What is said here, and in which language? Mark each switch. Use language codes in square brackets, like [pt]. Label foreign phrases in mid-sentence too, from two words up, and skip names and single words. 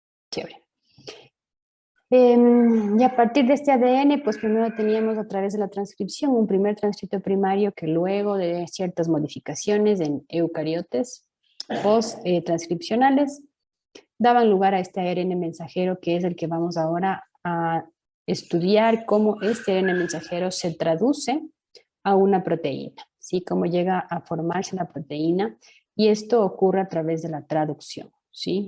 [es] Chévere. Y a partir de este ADN, pues primero teníamos a través de la transcripción un primer transcripto primario que luego de ciertas modificaciones en eucariotes post-transcripcionales daban lugar a este ARN mensajero, que es el que vamos ahora a estudiar cómo este ARN mensajero se traduce a una proteína, ¿sí? Cómo llega a formarse la proteína, y esto ocurre a través de la traducción, ¿sí?